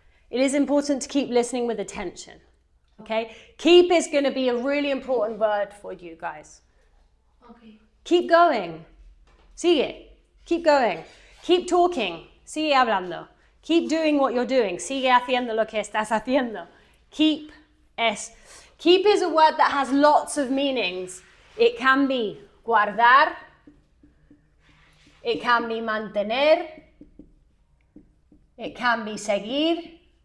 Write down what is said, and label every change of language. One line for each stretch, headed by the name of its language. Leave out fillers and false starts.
English: It is important to keep listening with attention, okay? Keep is going to be a really important word for you guys. Okay. Keep going.
Spanish: Sigue.
English: Keep going. Keep talking.
Spanish: Sigue hablando.
English: Keep doing what you're doing.
Spanish: Sigue haciendo lo que estás haciendo.
English: Keep is a word that has lots of meanings. It can be guardar. It can be mantener. It can be seguir.